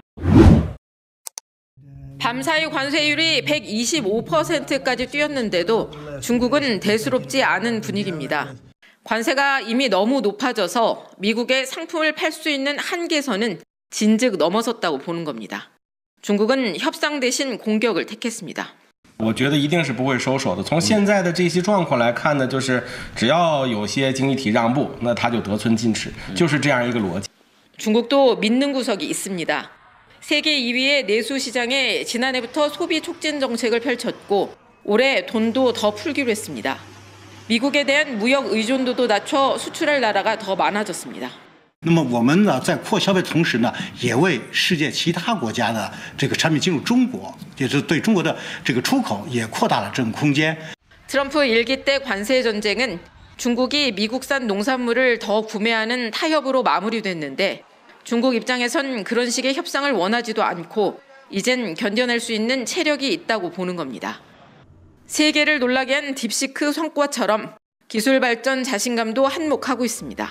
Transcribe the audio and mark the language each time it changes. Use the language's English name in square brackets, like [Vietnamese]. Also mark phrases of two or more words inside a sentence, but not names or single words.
[Korean] 밤사이 관세율이 125%까지 뛰었는데도 중국은 대수롭지 않은 분위기입니다. 관세가 이미 너무 높아져서 미국에 상품을 팔 수 있는 한계선은 진즉 넘어섰다고 보는 겁니다. 중국은 협상 대신 공격을 택했습니다. [Chinese] 我觉得一定是不会收手的。从现在的这些状况来看呢，就是只要有些经济体让步，那他就得寸进尺，就是这样一个逻辑。 [Korean] 중국도 믿는 구석이 있습니다. 세계 2위의 내수 시장에 지난해부터 소비 촉진 정책을 펼쳤고 올해 돈도 더 풀기로 했습니다. 미국에 대한 무역 의존도도 낮춰 수출할 나라가 더 많아졌습니다. [Chinese] 那么我们呢，在扩消费同时呢，也为世界其他国家的这个产品进入中国，也是对中国的这个出口也扩大了这种空间。 [Korean] 트럼프 1기 때 관세 전쟁은 중국이 미국산 농산물을 더 구매하는 타협으로 마무리됐는데 중국 입장에선 그런 식의 협상을 원하지도 않고 이젠 견뎌낼 수 있는 체력이 있다고 보는 겁니다. 세계를 놀라게 한 딥시크 성과처럼 기술 발전 자신감도 한몫하고 있습니다.